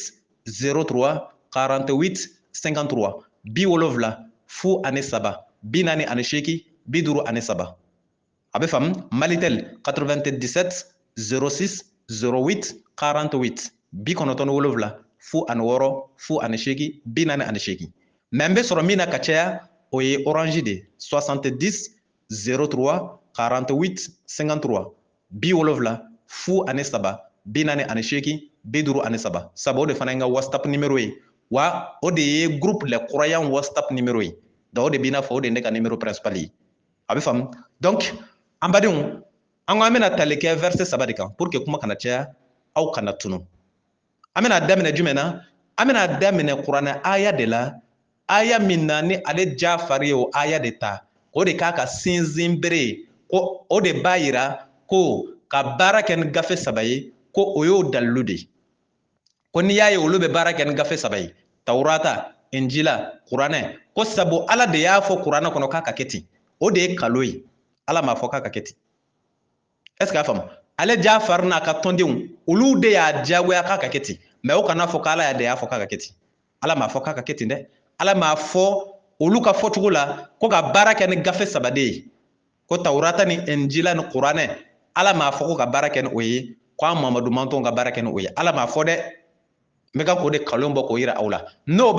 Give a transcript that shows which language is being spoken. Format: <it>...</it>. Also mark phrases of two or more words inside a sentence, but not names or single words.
<bm>03 48 53 70 fu ani saba 48 53 a bɛ faamu Malitel 97 06 08 48 97 fu ani wɔɔrɔ fu ani seegin 48 mais n bɛ sɔrɔ min na ka caya o ye orange de 70 03 48 53 70 fu ani saba 48 53 sabu o de fana ye n ka whatsapp numéro ye wa o de ye groupe les croyants whatsapp numéro ye donc o de b'i n'a fɔ o de ye ne ka</bm> <fr>numéro principal</fr> <bm>ye a bɛ faamu donc an badenw an ko an bɛna tali kɛ verset saba de kan</bm> <fr>pour que</fr> <bm>kuma kana caya aw kana tunu an bɛna daminɛ jumɛn na an bɛna daminɛ kuranɛ aya de la aya min na ni ale Jafari ye o aya de ta o de k'a ka sinsin bere ye ko o de b'a yira ko ka baara kɛ ni gafe saba ye ko o y'o dalilu de ko n'i y'a ye olu bɛ baara kɛ ni gafe saba ye Taurata Injila kuranɛ ko sabu ala de y'a fɔ kuranɛ kɔnɔ k'a ka kɛ ten o de ye kalo ye ala m'a fɔ k'a ka kɛ ten</bm> <fr>est ce que</fr> <bm>y'a faamu ale Jafari n'a ka tɔndenw olu de y'a diyagoya k'a ka kɛ ten mais o kana fɔ k'ala de y'a fɔ k'a ka kɛ ten ala m'a fɔ k'a ka kɛ ten dɛ ala m'a fɔ olu ka fɔcogo la ko ka baara kɛ ni gafe saba de ye ko Taurata ni Injila ni kuranɛ ala m'a fɔ ko ka baara kɛ ni o ye ko an Mamadu mantɔnw ka baara kɛ ni o ye ala m'a fɔ dɛ n bɛ ka k'o de kalon bɔ k'o yira aw la n'o</bm>